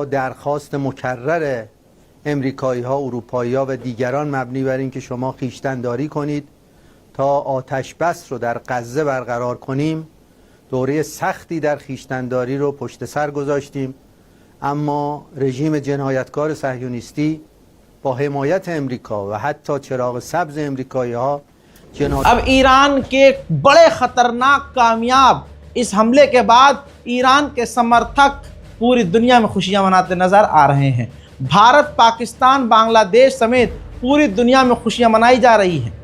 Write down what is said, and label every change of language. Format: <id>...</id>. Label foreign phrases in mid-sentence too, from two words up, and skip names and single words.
<fa>درخواست مکرر امریکایی‌ها، اروپایی‌ها و دیگران مبنی بر اینکه شما خویشتن‌داری کنید تا آتش بس رو در غزه برقرار کنیم، دوره سختی در خویشتن‌داری رو پشت سر گذاشتیم، اما رژیم جنایتکار صهیونیستی با حمایت امریکا و حتی چراغ سبز امریکایی‌ها</fa> <hi>अब ईरान के बड़े खतरनाक कामयाब इस हमले के बाद ईरान के समर्थक पूरी दुनिया में खुशियां मनाते नजर आ रहे हैं। भारत, पाकिस्तान, बांग्लादेश समेत पूरी दुनिया में खुशियां मनाई जा रही हैं।</hi>